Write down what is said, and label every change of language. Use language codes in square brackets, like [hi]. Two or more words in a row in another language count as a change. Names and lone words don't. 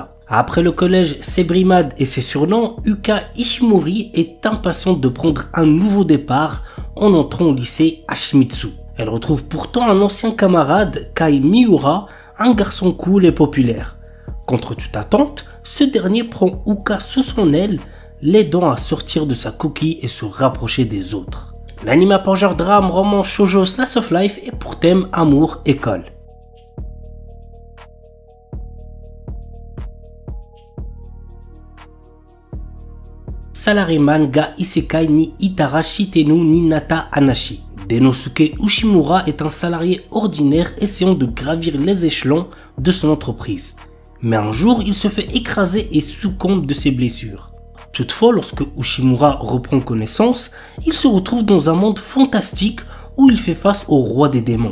[fr] Après le collège Sebrimad et ses surnoms, Uka Ishimori est impatiente de prendre un nouveau départ en entrant au lycée Hashimitsu. Elle retrouve pourtant un ancien camarade, Kai Miura, un garçon cool et populaire. Contre toute attente, ce dernier prend Uka sous son aile, l'aidant à sortir de sa coquille et se rapprocher des autres. L'anime pour genre drame, roman, shoujo, [en] slice of life [fr] et pour thème amour, école. Salaryman ga Isekai ni Itara Shitenu ni Nata Anashi. Denosuke Ushimura est un salarié ordinaire essayant de gravir les échelons de son entreprise. Mais un jour, il se fait écraser et succombe de ses blessures. Toutefois, lorsque Ushimura reprend connaissance, il se retrouve dans un monde fantastique où il fait face au roi des démons.